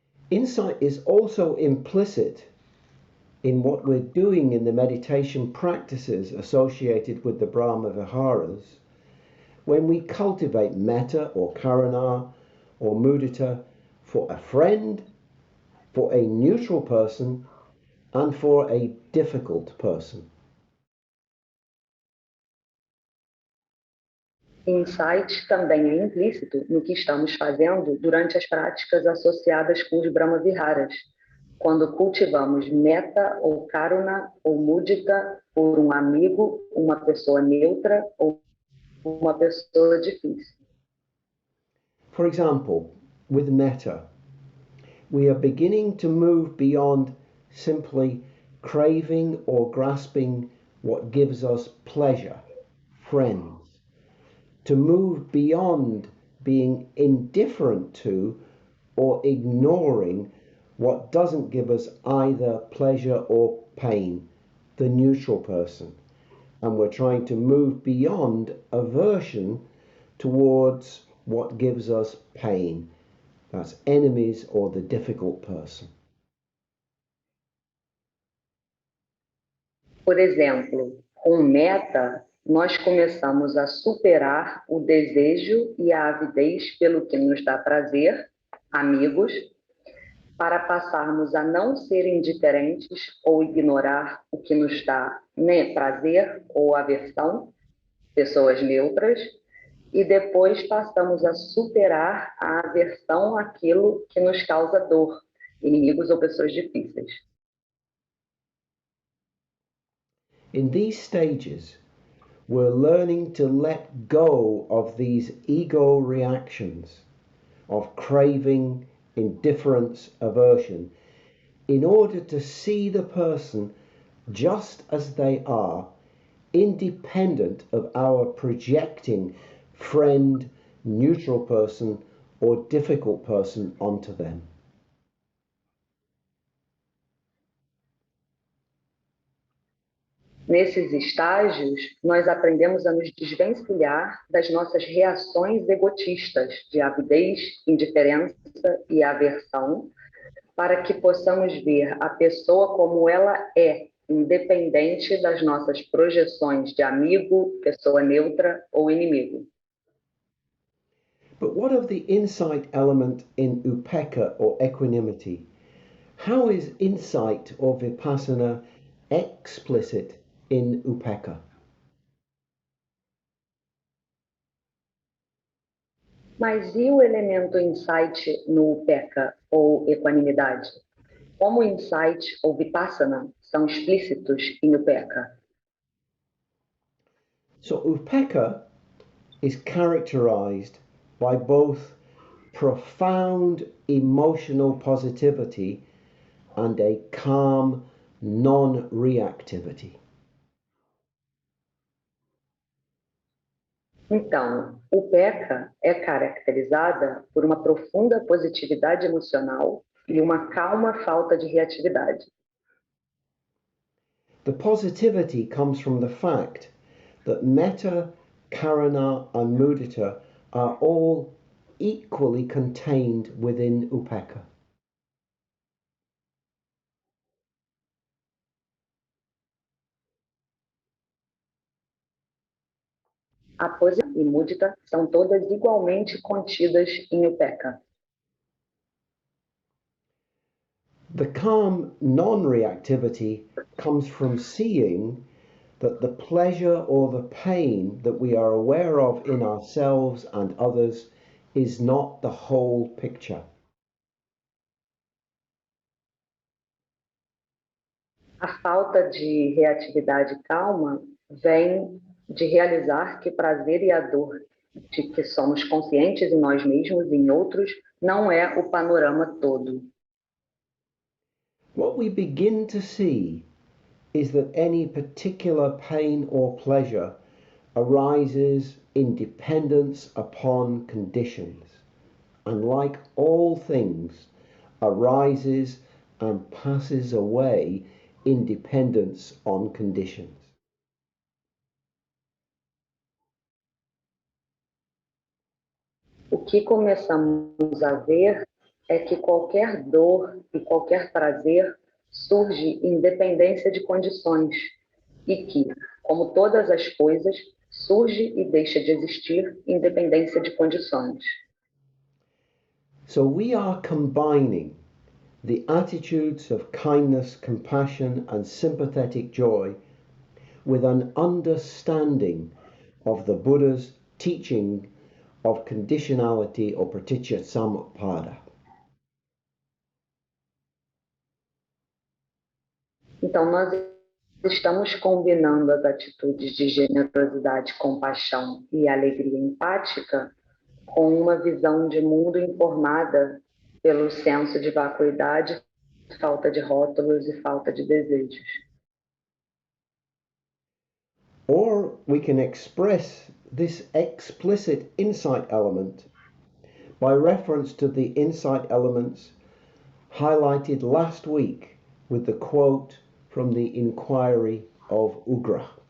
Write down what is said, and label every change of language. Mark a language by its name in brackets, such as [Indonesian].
[English] Insight is also implicit in what we're doing in the meditation practices associated with the Brahma Viharas when we cultivate metta or karuna or mudita for a friend, for a neutral person, and for a difficult person. [Portuguese] Insight também é implícito no que estamos fazendo durante as práticas associadas com os Brahma Viharas, quando cultivamos metta ou karuna ou mudita por um amigo, uma pessoa neutra ou uma pessoa difícil. [English] For example, with metta, we are beginning to move beyond simply craving or grasping what gives us pleasure, friends, to move beyond being indifferent to or ignoring what doesn't give us either pleasure or pain, the neutral person. And we're trying to move beyond aversion towards what gives us pain. That's enemies or the difficult person. [Portuguese] Por exemplo, com metta, nós começamos a superar o desejo e a avidez pelo que nos dá prazer, amigos, para passarmos a não ser indiferentes ou ignorar o que nos dá prazer ou aversão, pessoas neutras, e depois passamos a superar a aversão àquilo que nos causa dor, inimigos ou pessoas difíceis. [English] In these stages, we're learning to let go of these ego reactions of craving, indifference, aversion, in order to see the person just as they are, independent of our projecting friend, neutral person, or difficult person onto them. [Portuguese] Nesses estágios, nós aprendemos a nos desvencilhar das nossas reações egotistas de avidez, indiferença e aversão, para que possamos ver a pessoa como ela é, independente das nossas projeções de amigo, pessoa neutra ou inimigo. [English] But what of the insight element in upekkha or equanimity? How is insight or vipassana explicit in upekkha? [Portuguese] Mas e o elemento insight no upekkha ou equanimidade? Como insight ou vipassana são explícitos em upekkha? [English] So upekkha is characterized by both profound emotional positivity and a calm non-reactivity. [Portuguese] Então, upekkha é caracterizada por uma profunda positividade emocional e uma calma falta de reatividade. [English] The positivity comes from the fact that metta, karuna, and mudita are all equally contained within upekkha. [Portuguese] A posição e mudita são todas igualmente contidas em upekkha. [English] The calm non-reactivity comes from seeing that the pleasure or the pain that we are aware of in ourselves and others is not the whole picture. [Portuguese] A falta de reatividade calma vem de realizar que prazer e a dor de que somos conscientes em nós mesmos e em outros não é o panorama todo. [English] What we begin to see is that any particular pain or pleasure arises in dependence upon conditions, and like all things, arises and passes away in dependence on conditions. [Portuguese] O que começamos a ver é que qualquer dor e qualquer prazer surge em dependência de condições e que, como todas as coisas, surge e deixa de existir em dependência de condições. [English] So we are combining the attitudes of kindness, compassion, and sympathetic joy with an understanding of the Buddha's teaching of conditionality or praticca samuppada. [Portuguese] Então, nós estamos combinando as atitudes de generosidade, compaixão e alegria empática com uma visão de mundo informada pelo senso de vacuidade, falta de rótulos e falta de desejos. [English] Or we can express this explicit insight element by reference to the insight elements highlighted last week with the quote from the inquiry of Ugra.